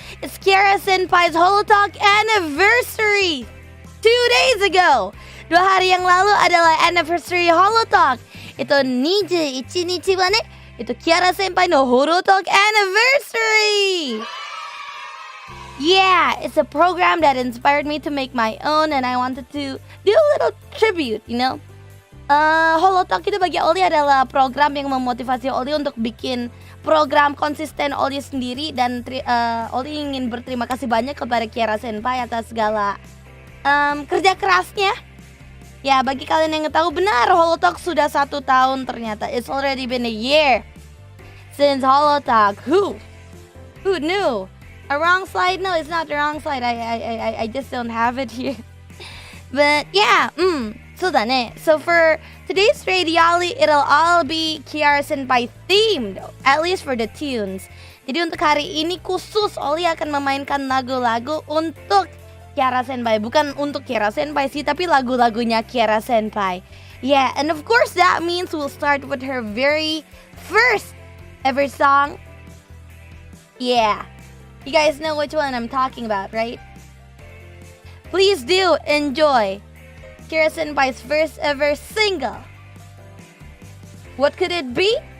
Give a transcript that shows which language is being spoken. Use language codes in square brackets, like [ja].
[en] It's Kiara Senpai's Holo Talk anniversary. 2 days ago. [id] 2 hari yang lalu adalah anniversary Holotalk. [ja] Itu 21日はね、Kiara Senpai no Holotalk [en] anniversary. Yeah, it's a program that inspired me to make my own, and I wanted to do a little tribute, you know. [id] Holotalk itu bagi Ollie adalah program yang memotivasi Ollie untuk bikin program konsisten Ollie sendiri, dan Ollie ingin berterima kasih banyak kepada Kiara Senpai atas segala kerja kerasnya. Ya, bagi kalian yang tahu benar, Holotalk sudah 1 tahun ternyata. [en] It's already been a year since Holotalk. Who knew? A wrong slide? No, it's not the wrong slide. I just don't have it here. But yeah, so for today's RADIOLLIE, it'll all be Kiara Senpai themed, at least for the tunes. [id] Jadi untuk hari ini khusus Ollie akan memainkan lagu-lagu untuk Kiara Senpai. Bukan untuk Kiara Senpai sih, tapi lagu-lagunya Kiara Senpai. [en] Yeah, and of course that means we'll start with her very first ever song. Yeah, you guys know which one I'm talking about, right? Please do enjoy Kiara Senpai's first ever single. What could it be?